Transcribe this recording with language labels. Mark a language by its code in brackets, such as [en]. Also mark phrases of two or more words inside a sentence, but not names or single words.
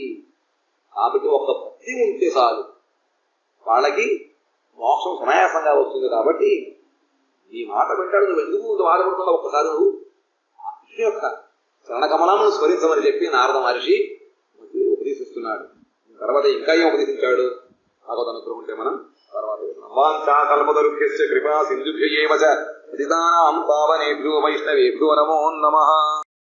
[te] కాబట్టి ఒక భక్తి ఉంటే చాలు, వాళ్ళకి మోక్షం సునాయాసంగా వస్తుంది. కాబట్టి ఈ మాట వింటాడు, నువ్వు ఎందుకు బాధపడుతున్నావు? ఒక్కసారి నువ్వు ఆ కృష్ణ యొక్క చరణకమలాలను స్మరించమని చెప్పి నారద మహర్షి ఉపదేశిస్తున్నాడు. తర్వాత ఇంకా ఏం ఉపదేశించాడు భగవద్ అనుగ్రహం ఉంటే మనం తర్వాత [sa] కల్పతరుభ్యశ్చ కృపా సింధుభ్య ఏవ చ పతితానాం పావనేభ్యో వైష్ణవేభ్యో నమో నమః.